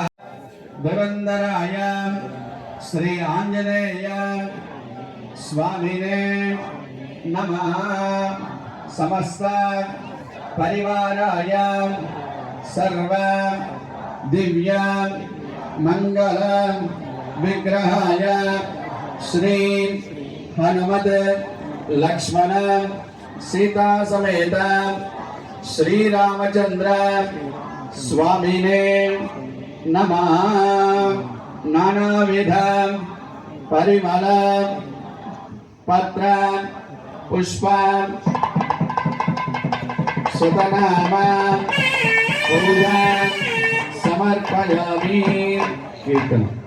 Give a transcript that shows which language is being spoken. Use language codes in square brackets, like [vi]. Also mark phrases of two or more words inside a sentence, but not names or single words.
[sa] దురంధరాయ శ్రీ ఆంజనేయ స్వామినే నమః సమస్త పరివారాయ సర్వ దివ్య మంగళ విగ్రహాయ శ్రీ హనుమత్ లక్ష్మణ सीता समेत श्रीरामचंद्र स्वामिने नमः नानाविध परिमल पत्र पुष्प सुतनाम पूजा समर्पयामि कीर्तन